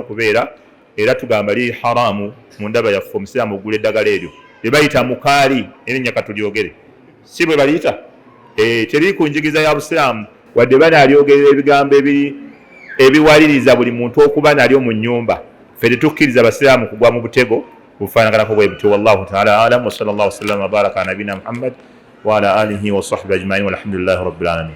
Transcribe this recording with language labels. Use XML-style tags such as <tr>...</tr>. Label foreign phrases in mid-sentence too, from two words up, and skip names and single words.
<lg>okubeera era tugamba liri haramu mu ndaba yaffe omusiraamu okugula eddagala eryo lye bayita mukaali erinnya katulyogere si bwe baliyita teriri ku njigiriza ya busiraamu wadde banaalyogerera ebigambo ebiwaliriza buli muntu okuba nalyo mu nnyumba ffe tetukkiriza basiraamu kugwa mu butego bufaanaganako bwe buti</lg> <ar>والله تعالى أعلم وصلى الله وسلم وبارك على نبينا محمد وعلى آله وصحبه أجمعين والحمد لله رب العالمين</ar>